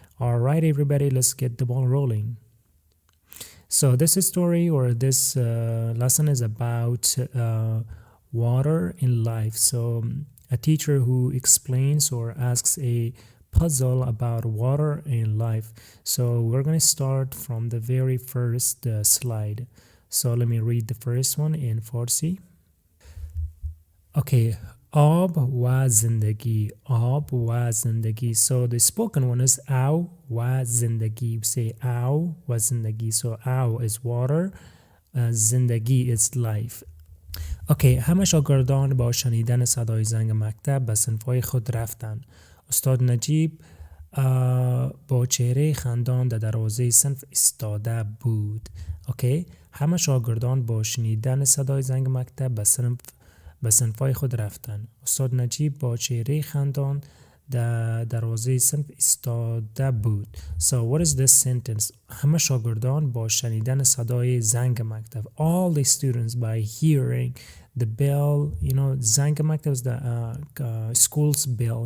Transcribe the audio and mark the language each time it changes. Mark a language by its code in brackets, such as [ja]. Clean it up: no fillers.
[en] All right, everybody, let's get the ball rolling. So this story or this lesson is about water in life. So a teacher who explains or asks a puzzle about water in life. So we're going to start from the very first slide. So let me read the first one in Farsi. [fa] Okay, آب و زندگی, آب و زندگی. [en] So the spoken one is [fa] آو و زندگی. [en] We say [fa] آو و زندگی. [en] So آو is water, زندگی is life. [fa] اوکی، همه شاگردان با شنیدن صدای زنگ مکتب به صنف‌های خود رفتند. استاد نجیب با چهره خندان در دروازه صنف ایستاده بود. اوکی، همه شاگردان با شنیدن صدای زنگ مکتب به صنف‌های خود رفتند. استاد نجیب با چهره خندان در دروازه صنف ایستاده بود. [en] So what is this sentence? [fa] همه شاگردان با شنیدن صدای زنگ مکتب. [en] All the students by hearing the bell, [fa] زنگ مکتب [en] is the school's bell.